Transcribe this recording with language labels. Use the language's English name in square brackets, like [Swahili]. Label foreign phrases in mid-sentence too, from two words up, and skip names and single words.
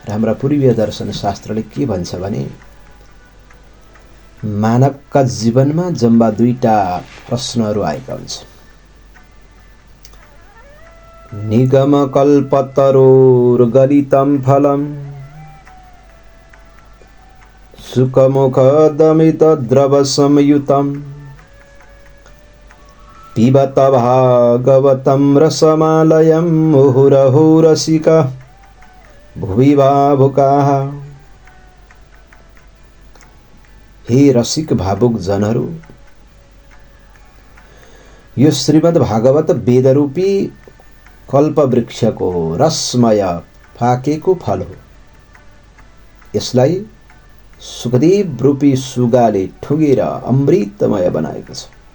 [Nepali] र हाम्रा पूर्वीय दर्शन शास्त्रले के भन्छ भने मानवका जीवनमा जम्मा दुईटा प्रश्नहरू आएका हुन्छन्। [Sanskrit] निगम कल्पतरोर्गलितं फलम् सुखमुख दमित द्रव संयुतम् पिबत भागवतं रसमालयं मुहुरहो रसिका भुवि भावुकाः। [Nepali] हे रसिक भावुक जनहरू, यो श्रीमद् भागवत वेदरूपी कल्पवृक्षको रसमय पाकेको फल हो। यसलाई सुखदेव रूपी सुगाले ठुगेर अमृतमय बनाएको छ।